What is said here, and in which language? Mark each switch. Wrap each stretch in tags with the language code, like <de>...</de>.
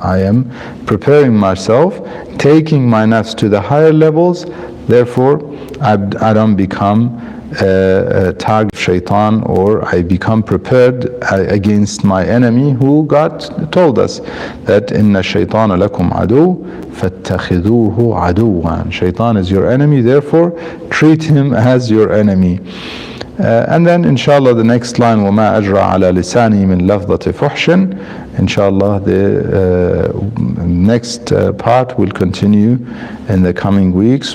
<en>I am preparing myself, taking my nafs to the higher levels, therefore I don't become a target of shaitan, or I become prepared against my enemy, who God told us that</en> <ar>inna shaytana lakum adu fattakhidhuhu aduwan.</ar> <en>Shaitan is your enemy, therefore treat him as your enemy. And then inshallah the next line,</en> <ar>وَمَا أَجْرَى عَلَى لِسَانِي مِنْ لَفْظَةِ فُحْشٍ.</ar> <en>Inshallah the next part will continue in the coming weeks.</en>